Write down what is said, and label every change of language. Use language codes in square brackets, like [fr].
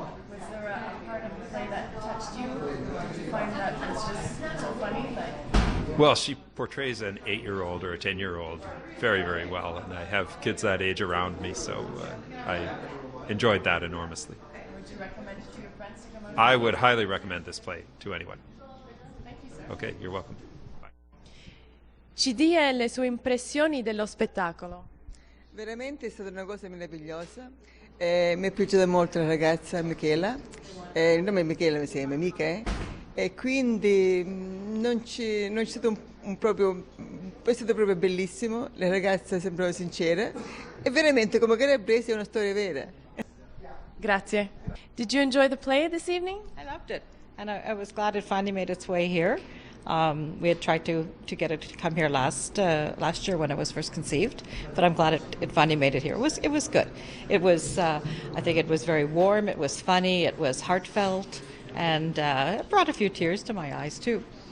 [en] Was there a part of the play that touched you? Did you find that it's just so funny? Well, she portrays an 8-year-old or a 10-year-old very, very well, and I have kids that age around me, so I enjoyed that enormously. Would you recommend it to your friends to come out? I would highly recommend this play to anyone. Thank you, sir. Okay, you're welcome. Bye. [it] Ci dia le sue impressioni dello spettacolo. Veramente è stata una cosa meravigliosa. Mi è piaciuta molto la ragazza Michela, il nome è Michela mi sembra, mica e quindi non c'è stato è stato proprio bellissimo, la ragazza sembrava sincera e veramente come calabrese è una storia vera. Grazie. [en] Did you enjoy the play this evening? I loved it, and I was glad it finally made its way here. We had tried to get it to come here last year when it was first conceived, but I'm glad it finally made it here. It was good. It was I think it was very warm. It was funny. It was heartfelt, and it brought a few tears to my eyes too.